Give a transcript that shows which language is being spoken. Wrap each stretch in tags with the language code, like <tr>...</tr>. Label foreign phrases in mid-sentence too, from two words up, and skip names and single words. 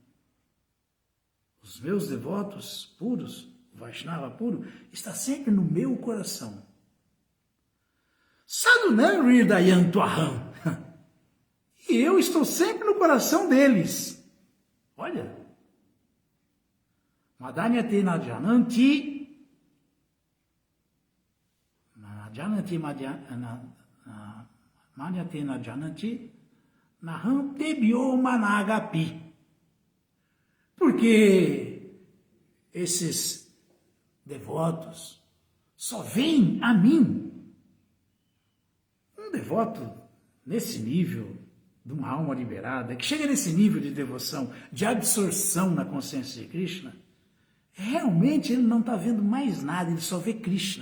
<pt>Os meus devotos puros, o Vaishnava puro, está sempre no meu coração.</pt> <sa>Sadhunam Hridayam Twaham.</sa> <pt>E eu estou sempre no coração deles. Olha.</pt> <sa>Madanyate na jananti. Madanyate na jananti. Naham tebyo managapi.</sa> <pt>Porque esses devotos só veem a mim. Um devoto nesse nível, de uma alma liberada, que chega nesse nível de devoção, de absorção na consciência de Krishna, realmente ele não está vendo mais nada, ele só vê Krishna.</pt>